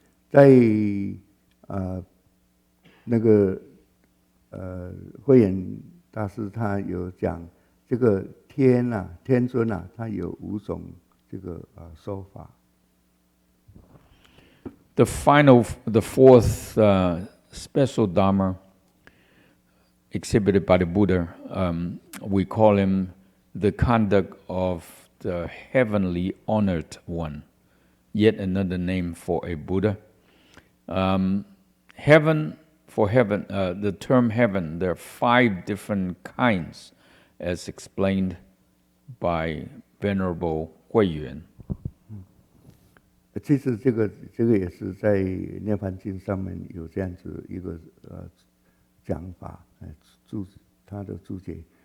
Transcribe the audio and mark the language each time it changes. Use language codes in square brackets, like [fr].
[zh] 在那个慧眼大师他有讲。这个天尊他有5种这个说法。 [en] The fourth special Dharma exhibited by the Buddha, we call him the conduct of the heavenly honored one. Yet another name for a Buddha. Heaven, the term heaven, there are 5 different kinds, as explained by Venerable Hui Yuan. [zh] 其实这个也是在《涅槃经》上面有这样子一个讲法，他的注解。